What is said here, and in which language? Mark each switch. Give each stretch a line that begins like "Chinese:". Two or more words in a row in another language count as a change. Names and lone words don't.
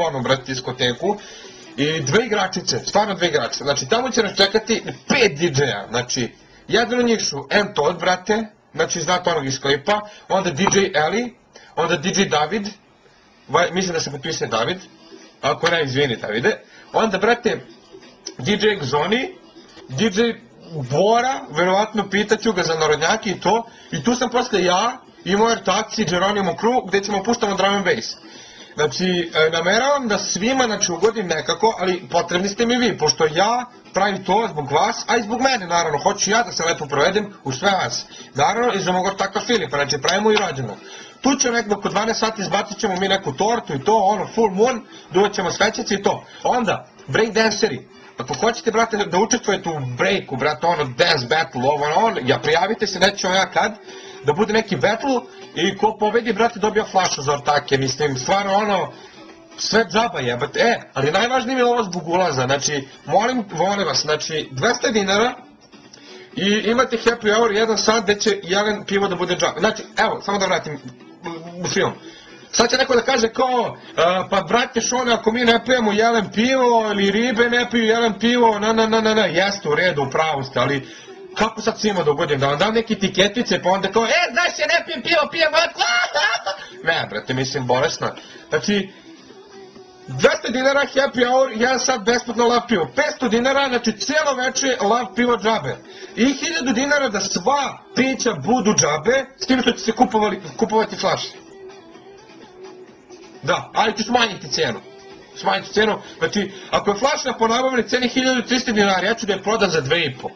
Serbian: onu, brate, diskoteku i 2 igračice, stvarno 2 igračice, znači tamo će nas čekati 5 DJ-a, znači, jedan od njih su M-Todd, brate, znači znate onog iz klipa, onda DJ Eli, onda DJ David, mislim da se potpisuje David, ako ne, izvini Davide, onda, brate, DJ Exoni, DJ Bora, verovatno pitaću ga za narodnjaki i to, i tu sam posle ja i moj ortaci Geronimo Crew, gde ćemo puštamo
English: drum and bass.
Serbian: Znači, nameravam da svima, znači, ugodim nekako, ali potrebni ste mi vi, pošto ja pravim to zbog vas, a i zbog mene, naravno, hoću ja da se lepo provedem u sve vas. Naravno, i za mog ortaka Filipa, znači, pravimo i rođendan. Tu će nekdo oko 12 sati izbacit ćemo mi neku tortu i to, ono,
English: full moon,
Serbian: duvat ćemo svećice i to. Onda, breakdanceri, ako hoćete, brate, da učestvujete u breaku, brate, ono,
English: dance battle,
Serbian: ovo, ja prijavite se, neću ja kad, da bude neki battle i ko pobedi, brate, dobija flašu za ortake, mislim, stvarno ono, sve džaba jebate, ali najvažnije mi je ovo zbog ulaza, znači, molim vas, znači, 200 dinara i imate
English: happy hour
Serbian: 1 sat gde će jedan pivo da bude džaba, znači, evo, samo da vratim u film. Sad će neko da kaže kao, pa brate Šone, ako mi ne pijemo jelen pivo ili ribe ne piju jelen pivo, jeste u redu, u pravu ste, ali kako sad svima da ugodim, da vam dam neke etiketice pa onda kao, znaš je, ne pijem pivo, pijem vodku, ne, brate, mislim, bolesna. Znači, 200 dinara
English: happy hour,
Serbian: 1 sat besplatno lav pivo, 500 dinara, znači cijelo veče lav pivo džabe, i 1000 dinara da sva pića budu džabe, s tim što će se kupovati flaše. Da, ali ću smanjiti cenu, znači, ako je flaša po nabavnoj ceni 1300 dinara, ja ću da je prodam za 2,5.